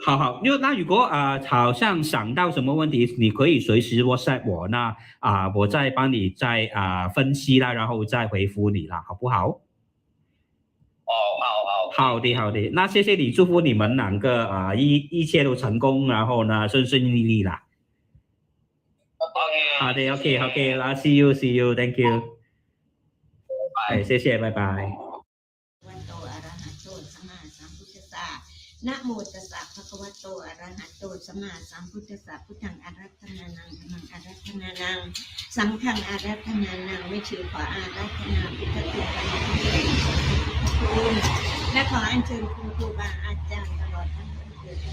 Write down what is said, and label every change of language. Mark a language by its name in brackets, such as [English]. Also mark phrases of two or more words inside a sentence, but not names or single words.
[Chinese] 好，那如果好像想到什么问题，你可以随时 WhatsApp 我，那我再帮你再分析啦，然后再回复你啦，好不好？好的，那谢谢你，祝福你们两个一切都成功，然后呢顺顺利利啦。 [English] 好的 OK 啦 see you thank you。 [Chinese] 谢谢，拜拜。 [Pali] นะโมตัสสะภะคะวะโตอะระหะโตสัมมาสัมพุทธัสสะพุทธังอารัธนานังธัมมังอารัธนานังสังฆังอารัธนานัง [Thai] ไม่ชื่อขออารัธนาพุทธคุณพระคุณและขออัญเชิญคุณครูบาอาจารย์ตลอดทั้งวันเกิดทั้ง